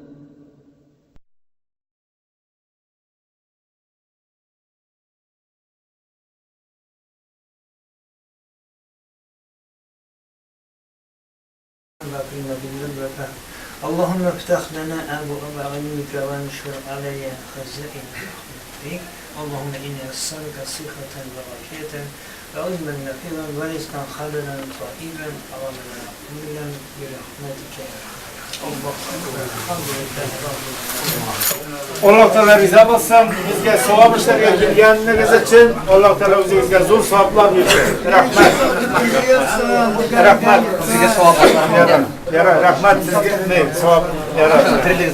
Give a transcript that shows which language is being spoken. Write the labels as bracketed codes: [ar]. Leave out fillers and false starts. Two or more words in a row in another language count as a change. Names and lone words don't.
[ar] اللهم افتح لنا أبواب علمك وانشر علي خزائن رحمتك اللهم إني أسألك صحة وعافية وعلما نافعا ورزقا حلالا طيبا وعملا مقبولا برحمتك يا [crh] Allah Teala riza olsun, bizge sevap işlerine gelgeniniz için Allah Teala bizge zor sevaplar versin. Rahmet. Rahmet. Sizge sevap versin. Rahmet sizge ne? Sevap.